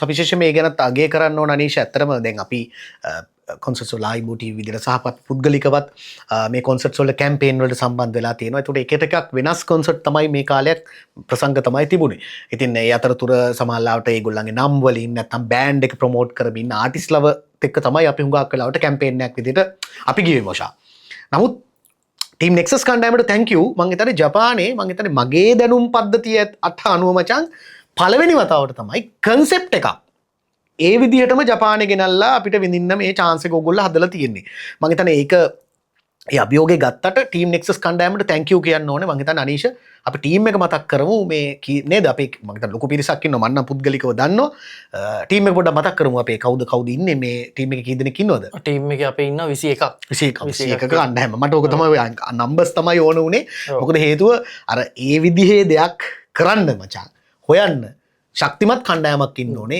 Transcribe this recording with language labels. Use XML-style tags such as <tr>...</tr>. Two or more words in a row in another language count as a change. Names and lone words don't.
<si>විශේෂයෙන් මේ ගැනත් අගය කරන්න ඕන අනීෂ. ඇත්තටම දැන් අපි කොන්සර්ට්ස් වල ආයිබෝ ටීවී විදිහට සහපත් පුද්ගලිකවත් මේ කොන්සර්ට්ස් වල කැම්පේන් වලට සම්බන්ධ වෙලා තියෙනවා. ඒකට එක එකක් වෙනස් කොන්සර්ට් තමයි මේ කාලයක් ප්‍රසංග තමයි තිබුණේ. ඉතින් ඒ අතරතුර සමාජලාවට ඒගොල්ලන්ගේ නම් වලින් නැත්නම් බෑන්ඩ් එක ප්‍රොමෝට් කරමින් ආටිස්ට්ලව එක්ක තමයි අපි හුඟක් වෙලාවට කැම්පේන් එකක් විදිහට අපි ගියේ මොෂා. නමුත් ටීම් නෙක්සස් කණ්ඩායමට</si> <en>thank you.</en> <si>මං හිතන්නේ ජපානයේ මං හිතන්නේ මගේ දැනුම් පද්ධතිය අනුව මචං පළවෙනි වතාවට තමයි කන්සෙප්ට් එකක් ඒ විදිහටම ජපානය ගෙනල්ලා අපිට විඳින්න මේ chance එක ඕගොල්ලෝ හදලා තියෙන්නේ. මං හිතන්නේ ඒක ඒ අභියෝගේ ගත්තට ටීම් නෙක්සස් කණ්ඩායමට</si> <en>thank you</en> <si>කියන්න ඕනේ. මං හිතන්නේ අනීෂ අපි ටීම් එක මතක් කරමු මේ නේද අපි මං හිතන්නේ ලොකු පිරිසක් ඉන්නවා මන්නම් පුද්ගලිකව දන්නවා. ටීම් එක පොඩ්ඩක් මතක් කරමු අපේ කවුද ඉන්නේ මේ ටීම් එකේ කී දෙනෙක් ඉන්නවද? ටීම් එකේ අපේ ඉන්නවා 21ක කණ්ඩායම. මට ඕක තමයි නම්බර්ස් තමයි ඕන උනේ. මොකද හේතුව අර ඒ විදිහේ දෙයක් කරන්න මචං හොයන්න ශක්තිමත් කණ්ඩායමක් ඉන්න ඕනේ.</si>